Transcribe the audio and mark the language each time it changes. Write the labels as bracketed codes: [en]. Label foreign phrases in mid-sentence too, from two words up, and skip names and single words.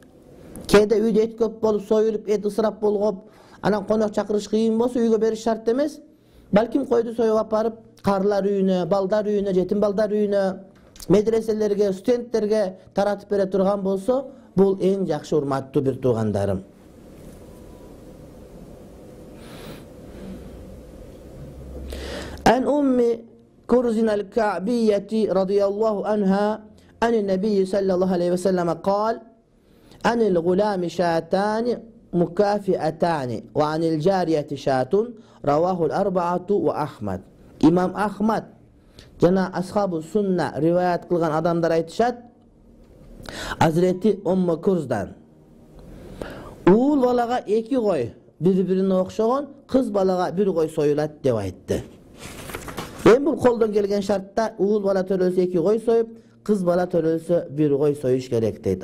[ky] Кээде үйдө эт көп болуп, союлуп, эт ысырап болгоп, анан конок чакырыш кыйын болсо, үйгө бериш шарт эмес. Балким койду союп апарып, карлар үйүнө, балдар үйүнө, жетим балдар үйүнө, медреселерге, студенттерге таратып бере турган болсо, бул эң жакшы, урматтуу бир туугандарым. [ar] عن أم كرز الكعبية رضي الله عنها عن النبي صلى الله عليه وسلم قال عن الغلام شاتان مكافئتان وعن الجارية شات رواه الأربعة وأحمد. [ky] İmam Ahmad жана [ar] أصحاب السنة [ky] риваят кылган адамдар айтышат, Hazreti Ummu Kurz'dan уул балага 2 кой бири-бирине окшогон, кыз балага 1 кой союлат деп айтты. Эми бул колдон келген шартта уул бала төрөлсө 2 кой союп, кыз бала төрөлсө 1 кой союш керек дейт.